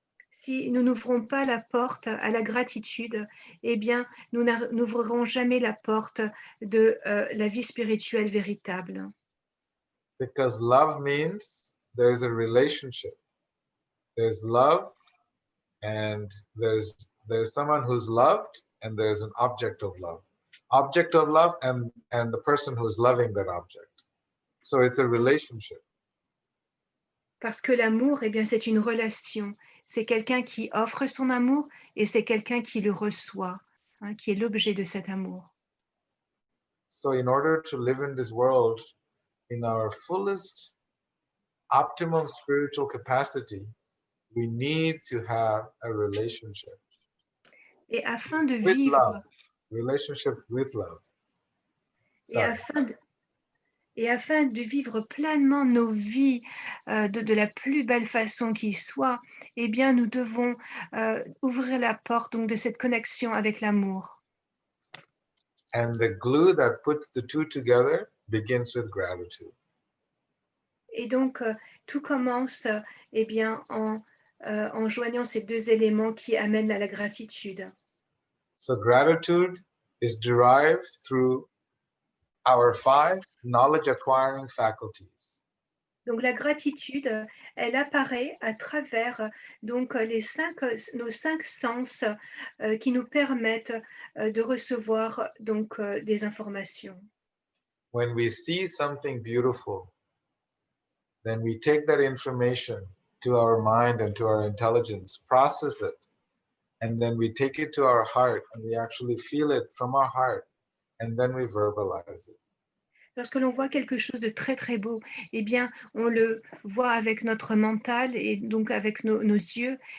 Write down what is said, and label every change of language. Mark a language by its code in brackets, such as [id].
[fr] Si nous n'ouvrons pas la porte à la gratitude, eh bien, nous n'ouvrirons jamais la porte de la vie spirituelle véritable. [en] Because love means there is a relationship. There's love, and there's someone who's loved, and there's an object of love. Object of love and the person who's loving that object. So it's a relationship. [fr] Parce que l'amour, eh bien, c'est une relation. C'est quelqu'un qui offre son amour et c'est quelqu'un qui le reçoit, hein, qui est l'objet de cet amour. [en] So in order to live in this world in our fullest, optimum spiritual capacity, we need to have a relationship. [fr] Et afin de [en] with [fr] vivre, [en] love. Relationship with love. [fr] Et afin de vivre pleinement nos vies de la plus belle façon qui soit, eh bien, nous devons ouvrir la porte donc, de cette connexion avec l'amour. [en] And the glue that puts the two together begins with gratitude. [fr] Et donc, tout commence eh bien, en joignant ces deux éléments qui amènent à la gratitude. [en] So gratitude is derived through our 5 knowledge acquiring faculties. [fr] Donc la gratitude, elle apparaît à travers donc nos 5 sens qui nous permettent de recevoir donc des informations. [en] When we see something beautiful, then we take that information to our mind and to our intelligence, process it, and then we take it to our heart and we actually feel it from our heart, and then we verbalize it. [fr] Lorsque l'on voit quelque chose de très très beau, eh bien, on le voit avec notre mental et donc avec nos yeux.